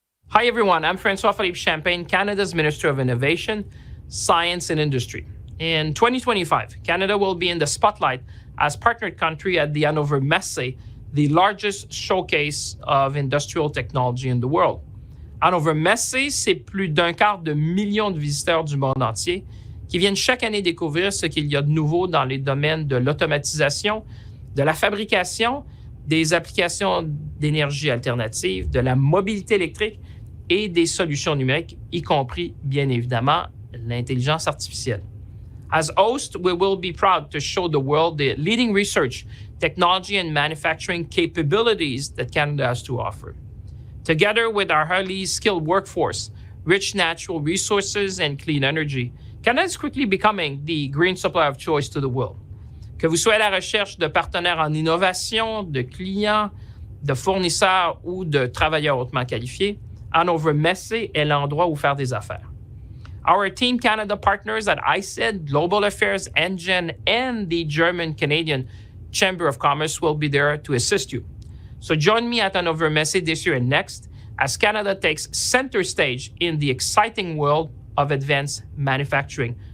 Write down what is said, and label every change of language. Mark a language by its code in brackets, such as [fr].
[en] Hi everyone, I'm François-Philippe Champagne, Canada's Minister of Innovation, Science and Industry. In 2025, Canada will be in the spotlight as partnered country at the Hannover Messe, the largest showcase of industrial technology in the world. [fr] Hannover Messe, c'est plus d'1/4 de million de visiteurs du monde entier qui viennent chaque année découvrir ce qu'il y a de nouveau dans les domaines de l'automatisation, de la fabrication, des applications d'énergie alternative, de la mobilité électrique et des solutions numériques, y compris, bien évidemment, l'intelligence artificielle. [en] As host, we will be proud to show the world the leading research, technology, and manufacturing capabilities that Canada has to offer. Together with our highly skilled workforce, rich natural resources, and clean energy, Canada is quickly becoming the green supplier of choice to the world. [fr] Que vous soyez à la recherche de partenaires en innovation, de clients, de fournisseurs ou de travailleurs hautement qualifiés, Hannover Messe est l'endroit où faire des affaires. [en] Our Team Canada partners at ICED, Global Affairs, NGen, and the German-Canadian Chamber of Commerce will be there to assist you. So join me at Hannover Messe this year and next as Canada takes center stage in the exciting world of advanced manufacturing.